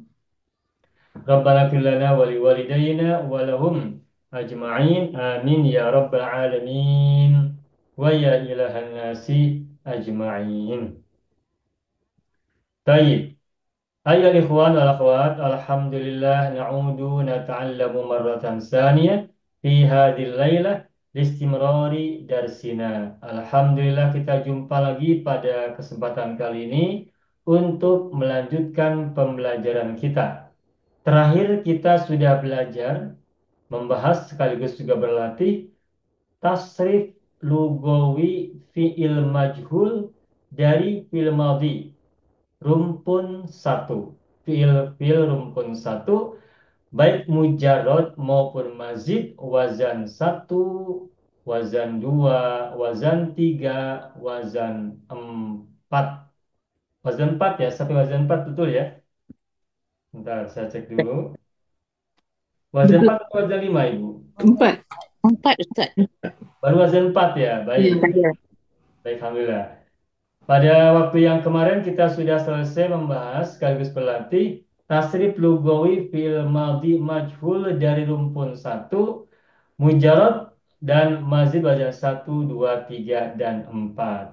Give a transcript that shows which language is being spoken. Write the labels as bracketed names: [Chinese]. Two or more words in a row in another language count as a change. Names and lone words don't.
[Arabic] ربنا اغفر لنا ولوالدينا ولهم أجمعين. آمين يا رب العالمين. ويا إله الناس أجمعين. طيب. أيها الإخوان والأخوات، الحمد لله نعود نتعلم مرة ثانية في هذه الليلة لاستمرار درسنا. [Indonesian] Alhamdulillah kita jumpa lagi pada kesempatan kali ini untuk melanjutkan pembelajaran kita. Terakhir kita sudah belajar membahas sekaligus juga berlatih [Arabic] تصريف لغوي فعل مجهول [Indonesian] dari [Arabic] فعل ماضي [Indonesian] rumpun satu. Fi'il rumpun satu baik mujarrad maupun mazid, wazan satu, wazan dua, wazan tiga, wazan empat. Wazan empat ya, sampai wazan empat betul ya? Bentar, saya cek dulu. Wazan Betul. empat atau wazan lima, Ibu? Empat. Empat, Ustaz. Baru wazan empat ya, baik. Iya. Baik, Alhamdulillah. Pada waktu yang kemarin kita sudah selesai membahas sekaligus berlatih [Arabic] تصريف لغوي فعل ماضي مجهول [Indonesian] dari rumpun satu, mujarad dan mazid wajah satu, dua, tiga, dan empat.